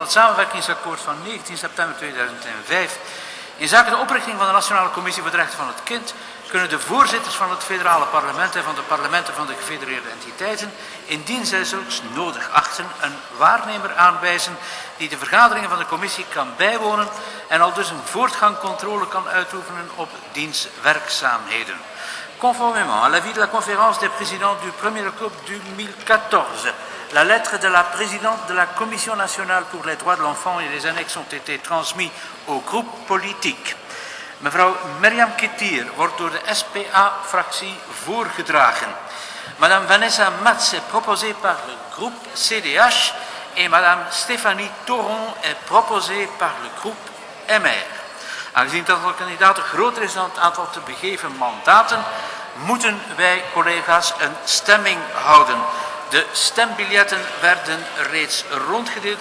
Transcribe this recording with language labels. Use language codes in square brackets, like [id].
[nl] het samenwerkingsakkoord van 19 september 2005 in zaken de oprichting van de Nationale Commissie voor de Rechten van het Kind kunnen de voorzitters van het federale parlement en van de parlementen van de gefedereerde entiteiten, indien zij zulks nodig achten, een waarnemer aanwijzen die de vergaderingen van de commissie kan bijwonen en al dus een voortgangcontrole kan uitoefenen op diens werkzaamheden. [fr] Conformément à l'avis de la conférence des présidents du 1er octobre 2014, la lettre de la présidente de la Commission nationale pour les droits de l'enfant et les annexes ont été transmis aux groupes politiques. [nl] Mevrouw Meriam Kittir wordt door de SPA-fractie voorgedragen. [fr] Madame Vanessa Matz est proposée par le groupe CDH et Madame Stéphanie Thoron est proposée par le groupe MR. [nl] Aangezien het aantal kandidaten groter is dan het aantal te begeven mandaten, moeten wij, collega's, een stemming houden. De stembiljetten werden reeds rondgedeeld.